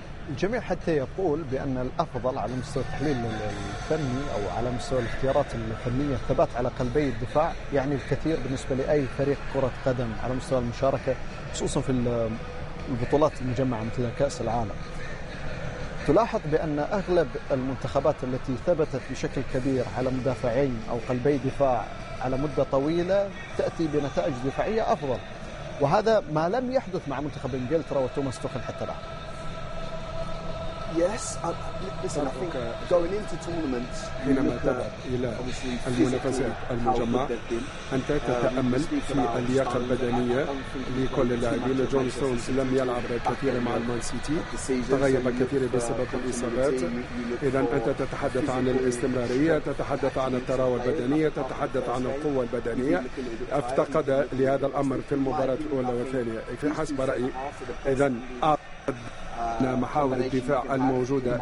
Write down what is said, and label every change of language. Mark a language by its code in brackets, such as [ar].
[ar] الجميع حتى يقول بأن الأفضل على مستوى التحليل الفني أو على مستوى الاختيارات الفنية، الثبات على قلبي الدفاع يعني الكثير بالنسبة لأي فريق كرة قدم على مستوى المشاركة، خصوصا في البطولات المجمعة مثل كأس العالم. تلاحظ بأن أغلب المنتخبات التي ثبتت بشكل كبير على مدافعين أو قلبي دفاع على مدة طويلة تأتي بنتائج دفاعية أفضل، وهذا ما لم يحدث مع منتخب إنجلترا وتوماس توخل حتى الآن. [en] Yes, listen, I think going into tournaments, you look at obviously physically how good they've been. [ar] John Stones لم يلعب كثيرا مع المان سيتي، تغيب كثيرا بسبب الإصابات. إذا أنت تتحدث عن الاستمرارية، تتحدث عن التراوح البدنية، تتحدث عن القوة البدنية، افتقد لهذا الأمر في المباراة الأولى والثانية. في حسب رأيي إذا محاور الدفاع الموجودة